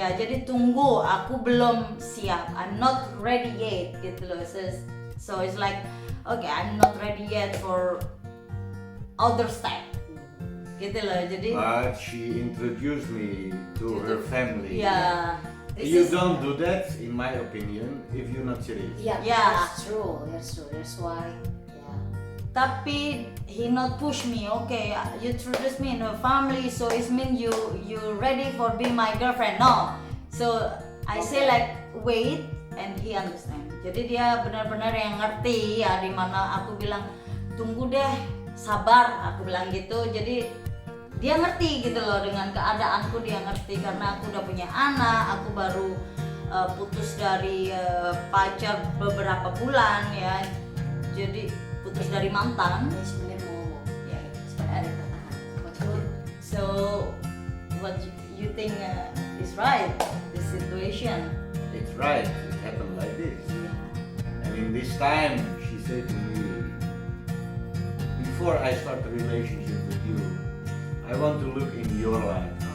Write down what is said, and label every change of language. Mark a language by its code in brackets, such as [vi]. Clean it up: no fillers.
[id] Ya, jadi tunggu, aku belum siap. [en] I'm not ready yet, [id] gitu loh. [en] So it's like, okay, I'm not ready yet for other step, [id] gitu loh. Jadi, [en] But she introduced me to her family. [id] ya, [en] You don't do that, in my opinion, if you're not serious. Yeah, Yeah. that's true. That's why. Yeah. [id] tapi [en] he not push me. Okay, you introduce me in a family, so it mean you ready for be my girlfriend. No, so I say Okay. like wait, and he understand. [id] Jadi dia benar-benar yang ngerti ya, dimana aku bilang tunggu deh, sabar, aku bilang gitu. Jadi dia ngerti gitu loh dengan keadaanku, dia ngerti karena aku udah punya anak, aku baru putus dari pacar beberapa bulan ya, jadi putus dari mantan. Dia sebenarnya mau ngomong ya supaya ada katakan. [en] So what you think is right this situation? It's right. It happened like this. And in this time, she said to me, before I start a relationship with you, I want to look in your life.